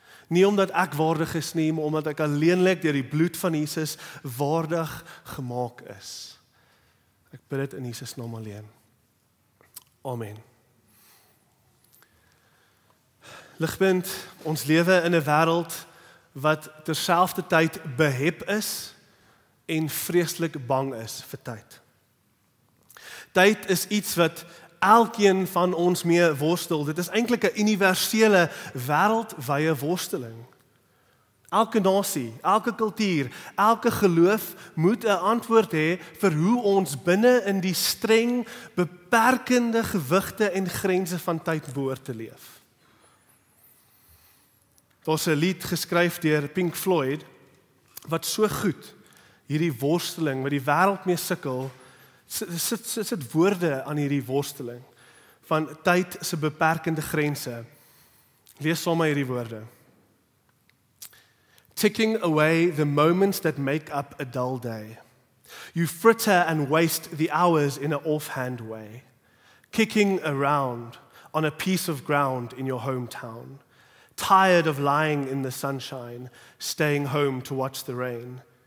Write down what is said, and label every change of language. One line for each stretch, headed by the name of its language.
Afrikaans: Nie omdat ek waardig is nie, maar omdat ek alleenlik deur die bloed van Jesus waardig gemaak is. Ek bid dit in Jesus naam alleen. Amen. Ligpunt, ons lewe in 'n wêreld wat terselfdertyd behep is en vreeslik bang is vir tyd. Tyd is iets wat elkeen van ons mee worstel. Dit is eintlik 'n universele wêreldwye worsteling. Elke nasie, elke kultuur, elke geloof moet 'n antwoord hê vir hoe ons binne in die streng, beperkende gewigte en grense van tyd behoort te leef. Daar's 'n lied geskryf deur Pink Floyd wat so goed hierdie worsteling wat die wêreld mee sukkel, sit woorde aan hierdie worsteling van tyd se beperkende grense. Lees saam met hierdie woorde.
English: Ticking away the moments that make up a dull day. You fritter and waste the hours in an offhand way. Kicking around on a piece of ground in your hometown. Tired of lying in the sunshine, staying home to watch the rain.